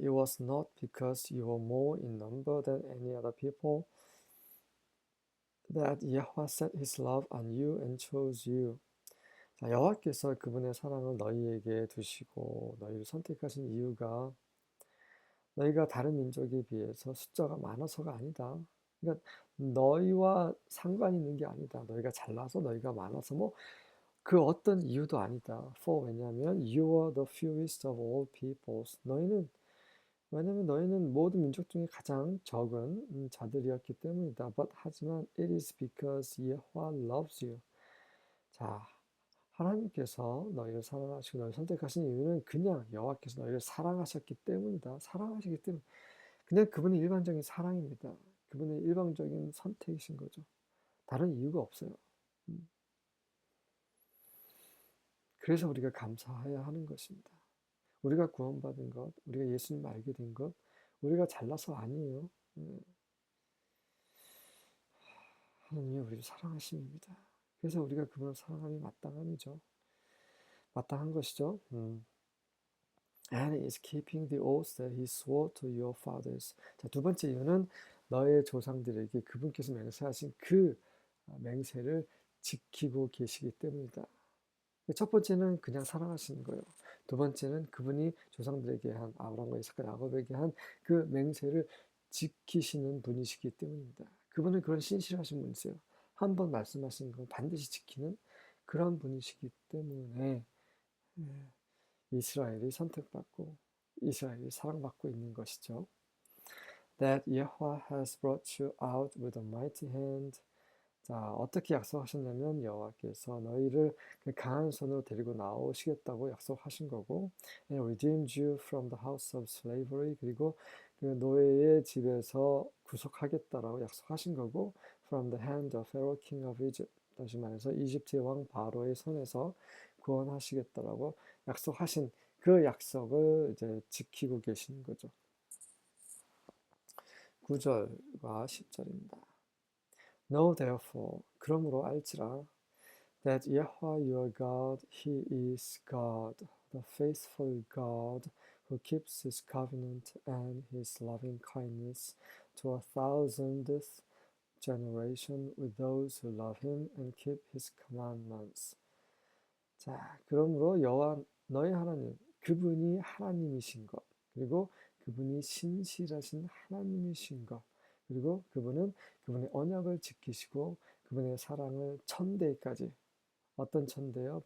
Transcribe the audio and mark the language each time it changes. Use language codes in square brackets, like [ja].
[en] It was not because you were more in number than any other people that Yahweh set his love on you and chose you. [ko] 자, 여호와께서 그분의 사랑을 너희에게 두시고 너희를 선택하신 이유가 너희가 다른 민족에 비해서 숫자가 많아서가 아니다. 그러니까 너희와 상관 있는 게 아니다. 너희가 잘나서 너희가 많아서 그 어떤 이유도 아니다. [en] For [ko] 왜냐하면 [en] you are the fewest of all peoples. [ko] 왜냐하면 너희는 모든 민족 중에 가장 적은 자들이었기 때문이다. 하지만 [en] it is because Yahweh loves you. [ko] 자, 하나님께서 너희를 사랑하시고 너희를 선택하신 이유는 그냥 여호와께서 너희를 사랑하셨기 때문이다. 사랑하시기 때문에 그냥 그분의 일반적인 사랑입니다. 그분의 일방적인 선택이신 거죠. 다른 이유가 없어요. 그래서 우리가 감사해야 하는 것입니다. 우리가 구원받은 것, 우리가 예수님을 알게 된 것, 우리가 잘나서 아니에요. 하나님이 우리를 사랑하심입니다. 그래서 우리가 그분을 사랑함이 마땅한 것이죠. [en] and is keeping the oaths that he swore to your fathers. [ko] 자, 두 번째 이유는 너의 조상들에게 그분께서 맹세하신 그 맹세를 지키고 계시기 때문이다. 첫 번째는 그냥 사랑하시는 거예요. 두 번째는 그분이 조상들에게 한 아브라함과 이삭과 야곱에게 한 그 맹세를 지키시는 분이시기 때문입니다. 그분은 그런 신실하신 분이세요. 한 번 말씀하신 건 반드시 지키는 그런 분이시기 때문에 이스라엘이 선택받고 이스라엘이 사랑받고 있는 것이죠. [en] That Yahweh has brought you out with a mighty hand. [ko] 자, 어떻게 약속하셨냐면 여호와께서 너희를 그 강한 손으로 데리고 나오시겠다고 약속하신 거고, [en] and redeemed you from the house of slavery. [ko] 그리고 그 노예의 집에서 구속하겠다라고 약속하신 거고, [en] from the hand of Pharaoh king of Egypt. [ko] 다시 말해서 이집트의 왕 바로의 손에서 구원하시겠다라고 약속하신 그 약속을 이제 지키고 계시는 거죠. 9절과 10절입니다. [en] Know therefore, [ko] 그러므로 알지라, [en] that Yahweh your God, He is God, the faithful God, who keeps His covenant and His loving kindness to a thousandth generation with those who love Him and keep His commandments. [ko] 자, 그러므로 여호와 너희 하나님, 그분이 하나님이신 것, 그리고 그분이 신실하신 하나님이신 것, 그리고 그분은 그분의 언약을 지키시고 그분의 사랑을 천대까지, 어떤 천대요?